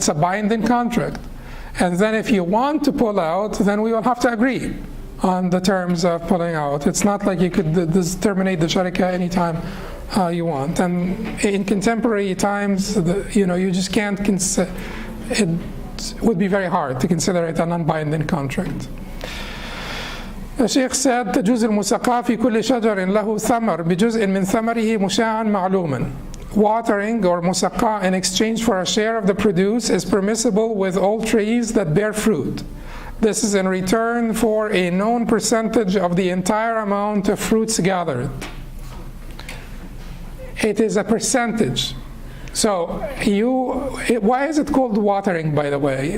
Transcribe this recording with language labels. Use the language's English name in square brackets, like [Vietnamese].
[English] It's a binding contract. And then if you want to pull out, then we will have to agree on the terms of pulling out. It's not like you could terminate the sharika anytime you want. And in contemporary times, you just can't consider it. Would be very hard to consider it a non-binding contract. The Sheikh said, [Arabic] تجوز المساقاة في كل شجر له ثمر بجزء من ثمره مشاعا معلوما. [English] Watering or musaqa in exchange for a share of the produce is permissible with all trees that bear fruit. This is in return for a known percentage of the entire amount of fruits gathered. It is a percentage. So why is it called watering, by the way?